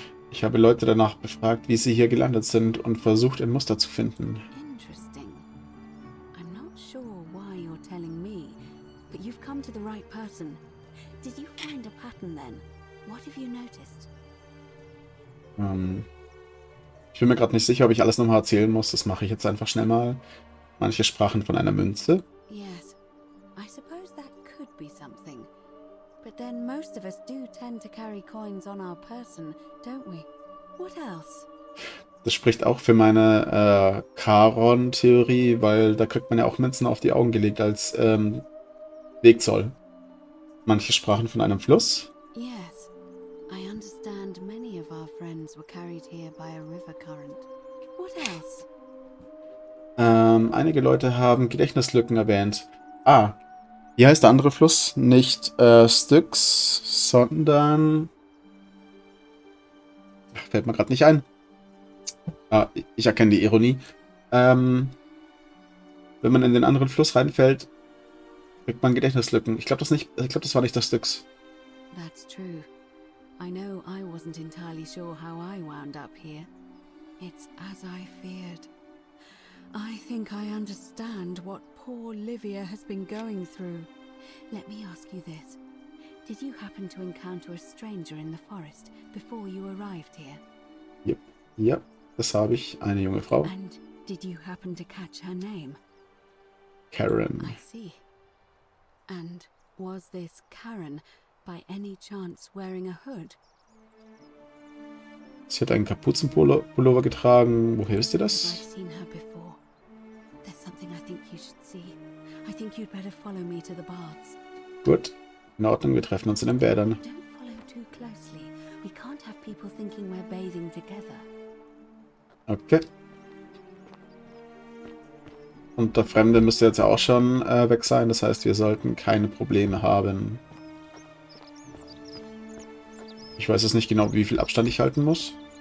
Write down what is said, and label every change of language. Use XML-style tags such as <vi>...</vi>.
<de>Ich habe Leute danach befragt, wie sie hier gelandet sind und versucht, ein Muster zu finden.</de> <en>Interesting. I'm not sure why you're telling me, but you've come to the right person. Did you find a pattern then? What have you noticed?</en> <de>Ich bin mir gerade nicht sicher, ob ich alles nochmal erzählen muss. Das mache ich jetzt einfach schnell mal. Manche sprachen von einer Münze.</de> <en>Yes, I suppose that could be something. But then most of us do tend to carry coins on our person, don't we? What else?</en> <de>Das spricht auch für meine Charon-Theorie, weil da kriegt man ja auch Münzen auf die Augen gelegt als Wegzoll. Manche sprachen von einem Fluss.</de> <en>Yes, I understand many of our friends were carried here by a river current. What else?</en> <de>Einige Leute haben Gedächtnislücken erwähnt. Ah, wie heißt der andere Fluss? Nicht Styx, sondern... Fällt mir gerade nicht ein. Ah, ich erkenne die Ironie. Wenn man in den anderen Fluss reinfällt, kriegt man Gedächtnislücken. Ich glaube, das war nicht der Styx.</de> <en>That's true. I know I wasn't entirely sure how I wound up here. It's as I feared. I think I understand what poor Livia has been going through. Let me ask you this. Did you happen to encounter a stranger in the forest before you arrived here?</en> <de>Yep. Ja, das habe ich. Eine junge Frau.</de> <en>And did you happen to catch her name?</en> <de>Karen.</de> <en>I see. And was this Karen by any chance wearing a hood?</en> <de>Sie hat einen Kapuzenpullover getragen. Woher wisst ihr</de> <en>I've</en> <de>das?</de> <en>seen her before. There's something I think you should see. I think you'd better follow me to the baths.</en> <de>Gut. In Ordnung, wir treffen uns in den Bädern.</de> <en>Don't follow too closely. We can't have people thinking we're bathing together.</en> <de>Okay. Und der Fremde müsste jetzt ja auch schon weg sein. Das heißt, wir sollten keine Probleme haben. Ich weiß jetzt nicht genau, wie viel Abstand ich halten muss.</de>